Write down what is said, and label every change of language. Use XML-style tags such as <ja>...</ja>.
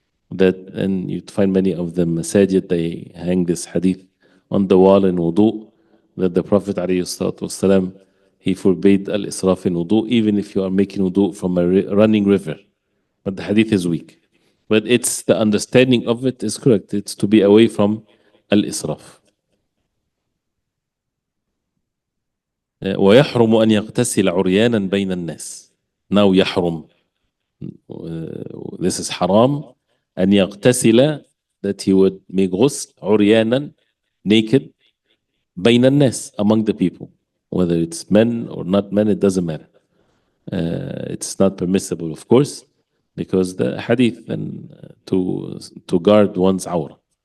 <en>And you'd find many of the masajid, they hang this hadith on the wall in wudu, that the Prophet ﷺ, he forbade al-israf in wudu, even if you are making wudu from a running river. But the hadith is weak. But it's the understanding of it is correct. It's to be away from al-israf.</en> <ar>ويحرم أن يغتسل عريانا بين الناس.</ar> <en>Now</en> <ar>يحرم.</ar> <en>This is haram.</en> <ar>أن يغتسل,</ar> <en>that he would make غسل</en> <ar>عريانا,</ar> <en>naked,</en> <ar>بين الناس,</ar> <en>among the people. Whether it's men or not men, it doesn't matter. It's not permissible, of course, because the hadith and to guard one's awrah.</en>